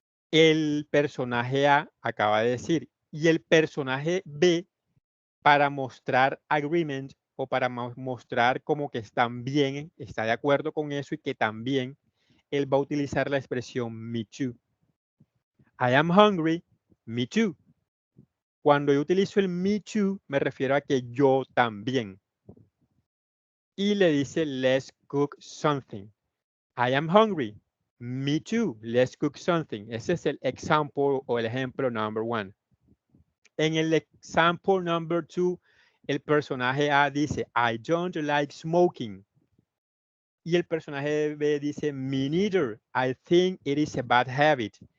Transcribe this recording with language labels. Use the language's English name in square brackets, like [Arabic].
[Spanish] El personaje A acaba de decir, y el personaje B, para mostrar agreement o para mostrar como que están bien, está de acuerdo con eso y que también él va a utilizar la expresión me too. [English] I am hungry, me too. [Spanish] Cuando yo utilizo el me too, me refiero a que yo también. Y le dice, [English] let's cook something. I am hungry, me too, let's cook something. [Spanish] Ese es el example o el ejemplo number 1. En el example number 2, el personaje A dice, [English] I don't like smoking. [Spanish] Y el personaje B dice, [English] me neither, I think it is a bad habit.